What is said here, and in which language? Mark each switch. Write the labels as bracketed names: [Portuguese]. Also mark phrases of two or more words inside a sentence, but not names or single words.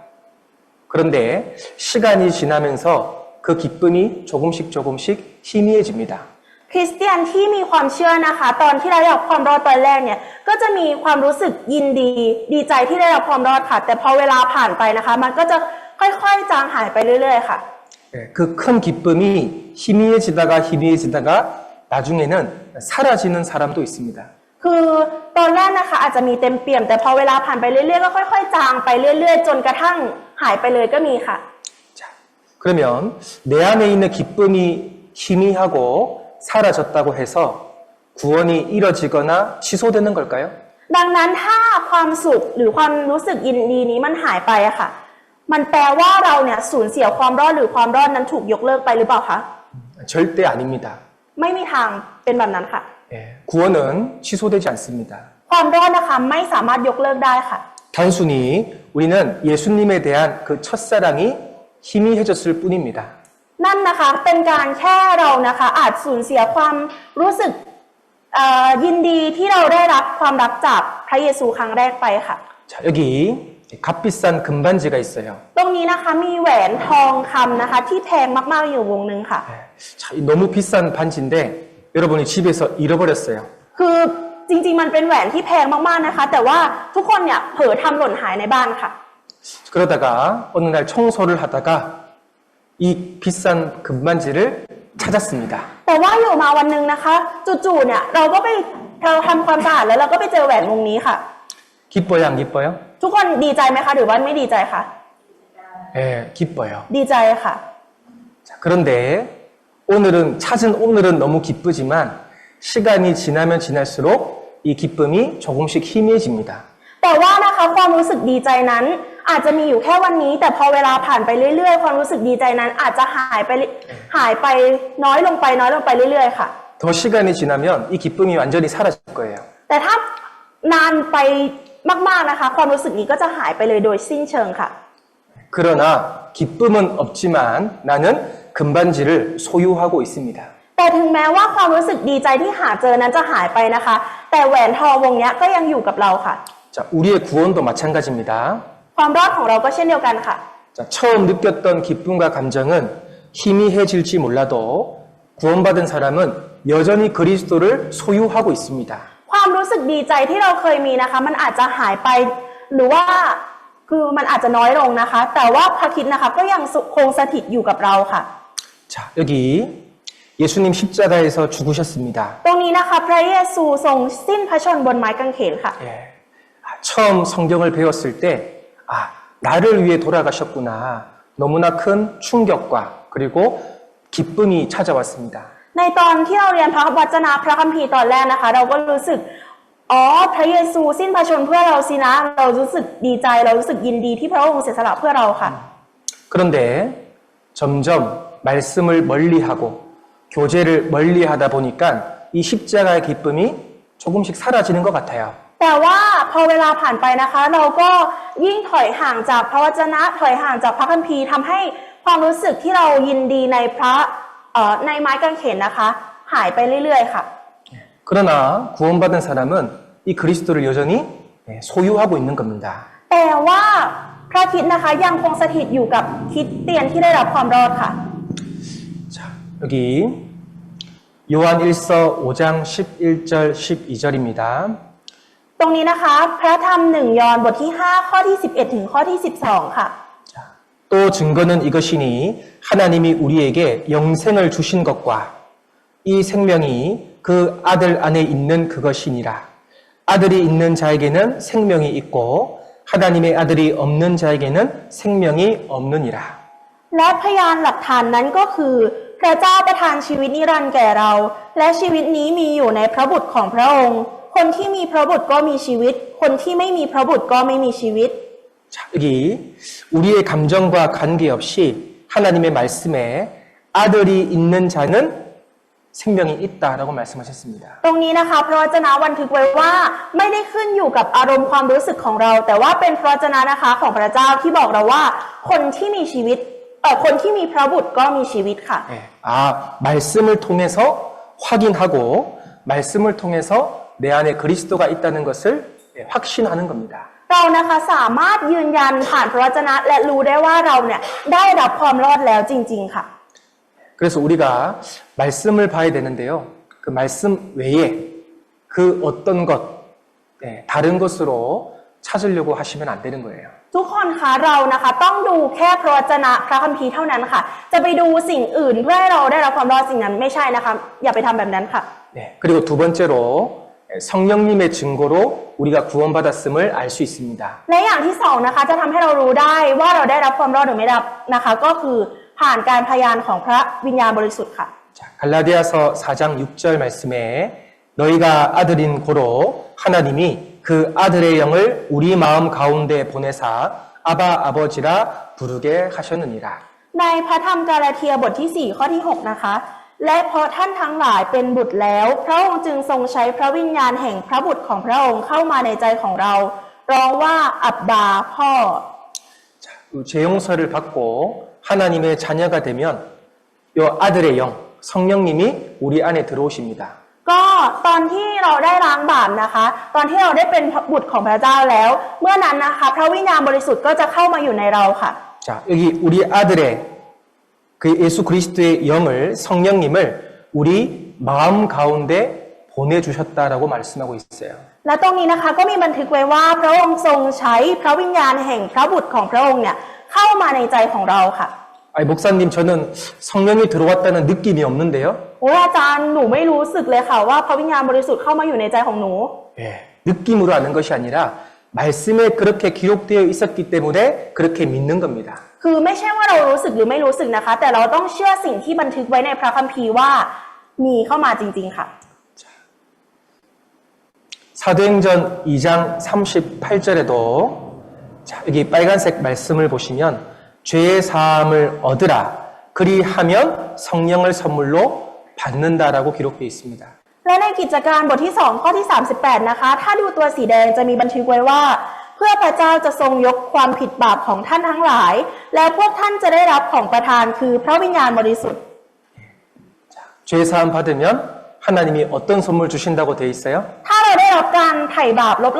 [Korean] 그런데 시간이 지나면서 그 기쁨이 조금씩 희미해집니다. [Thai] คริสเตียนที่มีความเชื่อนะคะ ตอนที่ได้รับความรอดตอนแรกเนี่ยก็จะมีความรู้สึกยินดีใจที่ได้รับความรอดค่ะ แต่พอเวลาผ่านไปนะคะ มันก็จะค่อยๆจางหายไปเรื่อยๆค่ะ [Korean] 그 큰 기쁨이 희미해지다가 나중에는 사라지는 사람도 있습니다. [Thai] คือตอนแรกนะคะอาจจะมีเต็มเปี่ยมแต่พอเวลาผ่านไปเรื่อยๆก็ค่อยๆจางไปเรื่อยๆจนกระทั่งหายไปเลยก็มีค่ะ [Korean] 자, 그러면 내 안에 있는 기쁨이 희미하고 사라졌다고 해서 구원이 이뤄지거나 취소되는 걸까요? [Thai] ดังนั้นถ้าความสุขหรือความรู้สึกยินดีนี้มันหายไปอะค่ะ มันแปลว่าเราเนี่ยสูญเสียความรอดหรือความรอดนั้นถูกยกเลิกไปหรือเปล่าคะ [Korean] 절대 아닙니다. [Thai] ไม่มีทางเป็นแบบนั้นค่ะ [Korean] 구원은 취소되지 않습니다. [Thai] ความรอดนะคะไม่สามารถยกเลิกได้ค่ะ [Korean] 단순히 우리는 예수님에 대한 그 첫사랑이 희미해졌을 뿐입니다. [Thai] นั่นนะคะเป็นการแค่เรานะคะอาจสูญเสียความรู้สึกยินดีที่เราได้รับความรักจากพระเยซูครั้งแรกไปค่ะ [Korean] 자, 여기 값비싼 금반지가 있어요. [Thai] ตรงนี้นะคะมีแหวนทองคำนะคะที่แพงมากๆอยู่วงหนึ่งค่ะ [Korean] 자, 너무 비싼 반지인데 여러분이 집에서 잃어버렸어요. [Thai] คือจริงๆมันเป็นแหวนที่แพงมากๆนะคะ แต่ว่าทุกคนเนี่ยเผลอทำหล่นหายในบ้านค่ะ [Korean] 그러다가 어느 날 청소를 하다가 이 비싼 금반지를 찾았습니다. [Thai] แต่ว่าอยู่มาวันหนึ่งนะคะจู่ๆเนี่ยเราทำความสะอาดแล้วเราก็ไปเจอแหวนวงนี้ค่ะ [Korean] 기뻐요, 안 기뻐요? [Thai] ทุกคนดีใจไหมคะหรือว่าไม่ดีใจคะ [Korean] 예, 기뻐요. [Thai] ดีใจค่ะ [Korean] 자, 그런데 찾은 오늘은 너무 기쁘지만 시간이 지나면 지날수록 이 기쁨이 조금씩 희미해집니다. [Thai] แต่ว่านะคะความรู้สึกดีใจนั้นอาจจะมีอยู่แค่วันนี้ แต่พอเวลาผ่านไปเรื่อยๆความรู้สึกดีใจนั้นอาจจะหายไปน้อยลงไปเรื่อยๆค่ะ [Korean] 더 시간이 지나면 이 기쁨이 완전히 사라질 거예요. [Thai] แต่ถ้านานไปมากๆนะคะความรู้สึกนี้ก็จะหายไปเลยโดยสิ้นเชิงค่ะ [Korean] 그러나 기쁨은 없지만 나는 금반지를 소유하고 있습니다. [Thai] แต่ถึงแม้ว่าความรู้สึกดีใจที่หาเจอนั้นจะหายไปนะคะ แต่แหวนทองวงนี้ก็ยังอยู่กับเราค่ะ [Korean] 자, 우리의 구원도 마찬가지입니다. [Thai] ความรอดของเราก็เช่นเดียวกันค่ะ [Korean] 자, 처음 느꼈던 기쁨과 감정은 희미해질지 몰라도 구원받은 사람은 여전히 그리스도를 소유하고 있습니다. [Thai] ความรู้สึกดีใจที่เราเคยมีนะคะมันอาจจะหายไปหรือว่าคือมันอาจจะน้อยลงนะคะแต่ว่าพระคริสต์นะคะก็ยังคงสถิตอยู่กับเราค่ะ [Korean] 자, 여기 예수님 십자가에서 죽으셨습니다. [Thai] ตรงนี้นะคะพระเยซูทรงสิ้นพระชนม์บนไม้กางเขนค่ะ [Korean] 예. 처음 성경을 배웠을 때, 아, 나를 위해 돌아가셨구나. 너무나 큰 충격과 그리고 기쁨이 찾아왔습니다. [Thai] ในตอนที่เราเรียนพระวจนะพระคัมภีร์ตอนแรกนะคะ เราก็รู้สึกอ๋อพระเยซูสิ้นพระชนม์เพื่อเราสินะเรารู้สึกดีใจเรารู้สึกยินดีที่พระองค์เสียสละเพื่อเราค่ะ [Korean] 그런데 점점 말씀을 멀리하고 교제를 멀리하다 보니까 이 십자가의 기쁨이 조금씩 사라지는 것 같아요. [Thai] แต่ว่าพอเวลาผ่านไปนะคะ เราก็ยิ่งถอยห่างจากพระวจนะถอยห่างจากพระคัมภีร์ทำให้ความรู้สึกที่เรายินดีในในไม้กางเขนนะคะ หายไปเรื่อยๆค่ะ [Korean] 그러나 구원받은 사람은 이 그리스도를 여전히 소유하고 있는 겁니다. [Thai] แต่ว่าพระคริสต์นะคะยังคงสถิตอยู่กับคริสเตียนที่ได้รับความรอดค่ะ [Korean] 자, 여기 요한 1서 5장 11절 12절입니다. [Thai] ตรงนี้นะคะพระธรรม1 ยอห์นบทที่ 5 ข้อที่ 11 ถึงข้อที่ 12 ค่ะ [Korean] 또 증거는 이것이니 하나님이 우리에게 영생을 주신 것과 이 생명이 그 아들 안에 있는 그것이니라. 아들이 있는 자에게는 생명이 있고 하나님의 아들이 없는 자에게는 생명이 없느니라. [Thai] และพยานหลักฐานนั้นก็คือพระเจ้าประทานชีวิตนิรันดร์แก่เรา และชีวิตนี้มีอยู่ในพระบุตรของพระองค์ คนที่มีพระบุตรก็มีชีวิต คนที่ไม่มีพระบุตรก็ไม่มีชีวิต [Korean] 자, 여기 우리의 감정과 관계없이 하나님의 말씀에 아들이 있는 자는 생명이 있다라고 말씀하셨습니다. [Thai] ตรงนี้นะคะพระวจนะบันทึกไว้ว่าไม่ได้ขึ้นอยู่กับอารมณ์ความรู้สึกของเรา แต่ว่าเป็นพระวจนะนะคะของพระเจ้าที่บอกเราว่าคนที่มีชีวิตคนที่มีพระบุตรก็มีชีวิตค่ะ [Korean] 예, 아, 말씀을 통해서 확인하고 말씀을 통해서 내 안에 그리스도가 있다는 것을 확신하는 겁니다. [Thai] เรานะคะสามารถยืนยันผ่านพระวจนะและรู้ได้ว่าเราเนี่ยได้รับความรอดแล้วจริงๆค่ะ [Korean] 그래서 우리가 말씀을 봐야 되는데요. 그 말씀 외에 그 어떤 것, 다른 것으로 찾으려고 하시면 안 되는 거예요. [Thai] ทุกคนคะเรานะคะต้องดูแค่พระวจนะพระคัมภีร์เท่านั้นค่ะ จะไปดูสิ่งอื่นเพื่อให้เราได้รับความรอดสิ่งนั้นไม่ใช่นะคะอย่าไปทำแบบนั้นค่ะ [Korean] 네, 그리고 두 번째로 성령님의 증거로 우리가 구원받았음을 알 수 있습니다. [Thai] และอย่างที่สองนะคะจะทำให้เรารู้ได้ว่าเราได้รับความรอดหรือไม่ได้รับนะคะ ก็คือผ่านการพยานของพระวิญญาณบริสุทธิ์ค่ะ [Korean] 자, 갈라디아서 4장 6절 말씀에 너희가 아들인 고로 하나님이 그 아들의 영을 우리 마음 가운데 보내사 아바 아버지라 부르게 하셨느니라. [Thai] ในพระธรรมกาลาเทียบทที่ 4 ข้อที่ 6 นะคะ และเพราะท่านทั้งหลายเป็นบุตรแล้ว พระองค์จึงทรงใช้พระวิญญาณแห่งพระบุตรของพระองค์เข้ามาในใจของเรา ร้องว่าอับบาพ่อ [Korean] 자, 죄용서를 받고 하나님의 자녀가 되면 요 아들의 영, 성령님이 우리 안에 들어오십니다. [Thai] ก็ตอนที่เราได้ล้างบาปนะคะ ตอนที่เราได้เป็นบุตรของพระเจ้าแล้ว เมื่อนั้นนะคะ พระวิญญาณบริสุทธิ์ก็จะเข้ามาอยู่ในเราค่ะ [Korean] 자, 여기 우리 아들의 그 예수 그리스도의 영을 성령님을 우리 마음 가운데 보내주셨다라고 말씀하고 있어요. [Thai] และตรงนี้นะคะก็มีบันทึกไว้ว่าพระองค์ทรงใช้พระวิญญาณแห่งพระบุตรของพระองค์เนี่ยเข้ามาในใจของเราค่ะ [Korean] 아니, 목사님, 저는 성령이 들어왔다는 느낌이 없는데요. [Thai] โอ้อาจารย์หนูไม่รู้สึกเลยค่ะว่าพระวิญญาณบริสุทธิ์เข้ามาอยู่ในใจของหนู [Korean] 예, 느낌으로 아는 것이 아니라 말씀에 그렇게 기록되어 있었기 때문에 그렇게 믿는 겁니다. [Thai] คือไม่ใช่ว่าเรารู้สึกหรือไม่รู้สึกนะคะ แต่เราต้องเชื่อสิ่งที่บันทึกไว้ในพระคัมภีร์ว่ามีเข้ามาจริงๆค่ะ [Korean] 사도행전 2장 38절에도 자, 여기 빨간색 말씀을 보시면 죄의 사함을 얻으라. 그리하면 성령을 선물로 받는다라고 기록되어 있습니다. [Thai] และในกิจการบทที่ 2 ข้อที่ 38 นะคะ ถ้าดูตัวสีแดงจะมีบันทึกไว้ว่า เพื่อพระเจ้าจะทรงยกความผิดบาปของท่านทั้งหลาย และพวกท่านจะได้รับของประทานคือพระวิญญาณบริสุทธิ์ [Korean] 죄 사함 받으면 하나님이 어떤 선물 주신다고 되어 있어요?